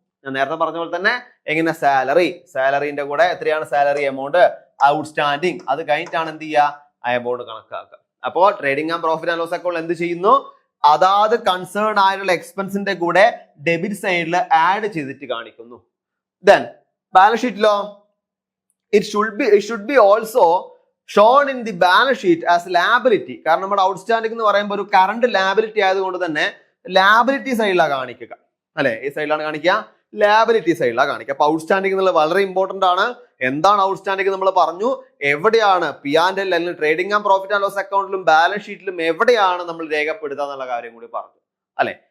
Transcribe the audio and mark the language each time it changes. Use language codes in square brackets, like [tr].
[ml] ഞാൻ നേരത്തെ പറഞ്ഞ പോലെ തന്നെ എങ്ങനെ? സാലറിന്റെ കൂടെ എത്രയാണ് സാലറി എമൗണ്ട്? ഔട്ട്സ്റ്റാൻഡിങ്. അത് കഴിഞ്ഞിട്ടാണ് എന്ത് ചെയ്യുക? ആ എമൗണ്ട് കണക്കാക്കുക. അപ്പോ trading and profit and loss account എന്ത് ചെയ്യുന്നു? അതാത് കൺസേൺ ആയുള്ള എക്സ്പെൻസിന്റെ കൂടെ ഡെബിറ്റ് സൈഡിൽ ആഡ് ചെയ്തിട്ട് കാണിക്കുന്നു. Then balance ഷീറ്റിലോ [en] it should be also shown in the balance sheet as liability. [ml] കാരണം നമ്മുടെ ഔട്ട്സ്റ്റാൻഡിംഗ് എന്ന് പറയുമ്പോൾ ഒരു കറണ്ട് ലാബിലിറ്റി ആയതുകൊണ്ട് തന്നെ ലാബിലിറ്റി സൈഡിലാണ് കാണിക്കുക അല്ലെ? ഈ സൈഡിലാണ് കാണിക്കുക, ലാബിലിറ്റി സൈഡിലാണ് കാണിക്കുക. അപ്പൊ ഔട്ട്സ്റ്റാൻഡിംഗ് എന്നുള്ളത് വളരെ ഇമ്പോർട്ടന്റ് ആണ്. എന്താണ് ഔട്ട്സ്റ്റാൻഡിംഗ് നമ്മൾ പറഞ്ഞു? എവിടെയാണ് P&L അല്ലെങ്കിൽ trading and profit and loss അക്കൗണ്ടിലും balance ഷീറ്റിലും എവിടെയാണ് നമ്മൾ രേഖപ്പെടുത്തുക എന്നുള്ള കാര്യം കൂടി പറഞ്ഞു അല്ലെ?